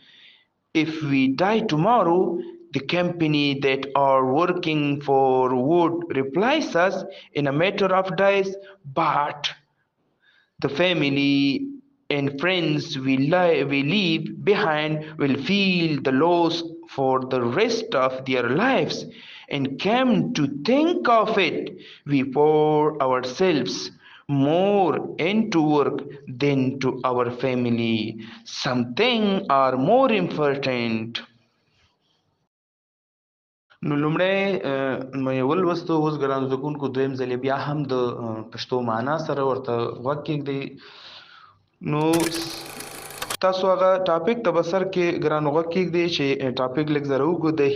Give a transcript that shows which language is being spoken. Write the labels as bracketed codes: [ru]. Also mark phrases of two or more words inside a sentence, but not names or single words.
[en] If we die tomorrow, the company that are working for would replace us in a matter of days, but the family and friends we leave behind will feel the loss for the rest of their lives. And come to think of it, we pour ourselves more into work than to our family. Something are more important. [ps] نو لومړی مې ولوستو. اوس ګرانو زده کوونکو دویم ځل بیا هم د پښتو معنا سره ورته غوږ کېږدئ. نو تاسو هغه ټاپک ته به سر کې ګرانو غوږ کېږدئ چې ټاپک لږ زره اوږد دی.